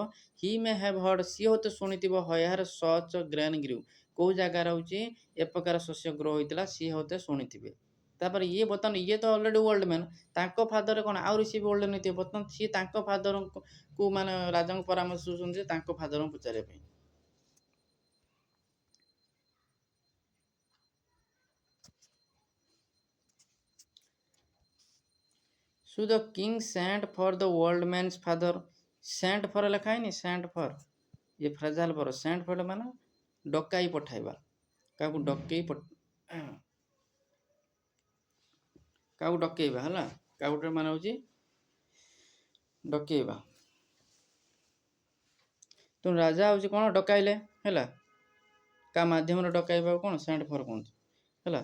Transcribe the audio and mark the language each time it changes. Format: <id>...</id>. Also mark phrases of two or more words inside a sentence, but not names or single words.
<en>he may have heard,</en> <or>ସିଏ ହୁଏତ ଶୁଣିଥିବ,</or> <en>where such grain grew,</en> <or>କେଉଁ ଜାଗାରେ ହେଉଛି ଏ ପ୍ରକାର ଶସ୍ୟ ଗ୍ରୋ ହୋଇଥିଲା, ସିଏ ହୁଏତ ଶୁଣିଥିବେ। ତାପରେ ଇଏ ବର୍ତ୍ତମାନ ଇଏ ତ</or> <en>already old man,</en> <or>ତାଙ୍କ ଫାଦର କ'ଣ ଆହୁରି ସିଏ ବି ଓଲ୍ଡ ନେଇଥିବେ, ବର୍ତ୍ତମାନ ସିଏ ତାଙ୍କ ଫାଦରଙ୍କୁ ମାନେ ରାଜାଙ୍କୁ ପରାମର୍ଶ ଦେଉଛନ୍ତି ଯେ ତାଙ୍କ ଫାଦରଙ୍କୁ ପଚାରିବା ପାଇଁ।</or> <en>So the king sent for the old man's father, sent for</en> <or>ଲେଖା ହେଇନି,</or> <en>sent for ये phrasal verb, sent for</en> <or>ମାନେ ଡକାଇ ପଠାଇବା, କାହାକୁ ଡକେଇବା ହେଲା, କାହାକୁ ମାନେ ହେଉଛି ଡକେଇବା। ତେଣୁ ରାଜା ହେଉଛି କ'ଣ ଡକାଇଲେ ହେଲା, କାହା ମାଧ୍ୟମରେ ଡକାଇବାକୁ କ'ଣ</or> <en>sent for</en> <or>କୁହନ୍ତି ହେଲା।</or>